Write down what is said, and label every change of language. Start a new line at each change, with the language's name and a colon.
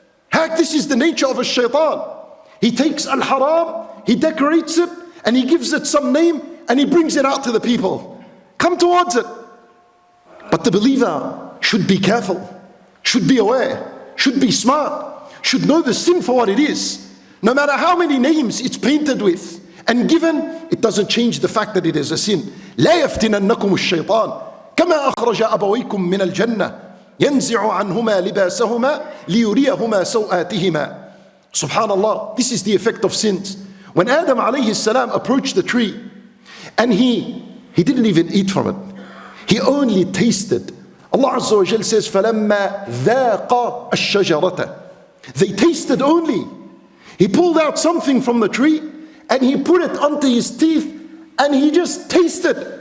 English: Heck, this is the nature of a shaitan. He takes al-haram, he decorates it, and he gives it some name, and he brings it out to the people. Come towards it. But the believer should be careful, should be aware, should be smart, should know the sin for what it is. No matter how many names it's painted with and given, it doesn't change the fact that it is a sin.
Arabic: لا يفتننكم الشيطان كما أخرج أبويكم من الجنة ينزع عنهما لباسهما ليريهما سوآتهما.
English: Subhanallah, this is the effect of sins. When Adam alayhi salam approached the tree, and he didn't even eat from it. He only tasted. Allah Azza wa Jal says,
Arabic: فَلَمَّا ذَاقَ الشَّجَرَةَ.
English: They tasted only. He pulled out something from the tree, and he put it onto his teeth, and he just tasted.